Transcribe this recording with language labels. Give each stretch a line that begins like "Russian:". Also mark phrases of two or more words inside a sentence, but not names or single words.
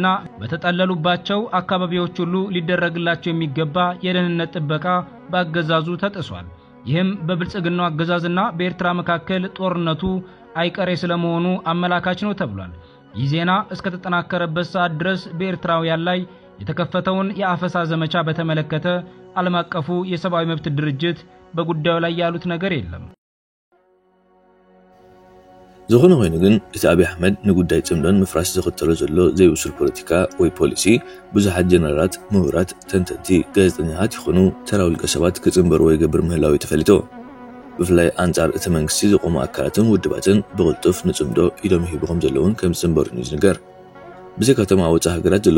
Amharic: በተጠለሉባቸው አካባቢዎች ሁሉ ሊደረግላቸው የሚገባ የደህንነት ጥበቃ በአገዛዙ ተጥሷል። ይህም በብልጽግናው አገዛዝና በኤርትራ መካከል ጦርነቱ አይቀሬ ስለመሆኑ አመላካች ነው ተብሏል። ይህ ዜና እስከ ተጠናከረበት ሰዓት ድረስ በኤርትራውያን ላይ የተከፈተውን የአፈሳ ዘመቻ በተመለከተ ዓለም አቀፉ የሰብአዊ መብት ድርጅት በጉዳዩ ላይ ያሉት ነገር የለም።
Tigrinya: ዝኾነ ኮይኑ ግን እቲ አብይ አሕመድ ንጉዳይ ጽምዶን ምፍራስ ዝኽተሎ ዘሎ ዘይውስል ፖለቲካ ወይ ፖሊሲ ብዙሓት ጀነራላት፣ ምሁራት፣ ተንተንቲ፣ ጋዜጠኛታት ይኹኑ ተራ ውልቀ ሰባት ክጽምበሩ ወይ ገብር ምህላዊ ተፈሊጡ ብፍላይ አንጻር እቲ መንግስቲ ዝቆሙ አካላትን ውድባትን ብቕልጡፍ ንጽምዶ ኢሎም ይሂብዎም ዘለውን ከም ዝጽምበሩ ንዝነገር ብዘካቶም አወጻ ሀገራት ዘለው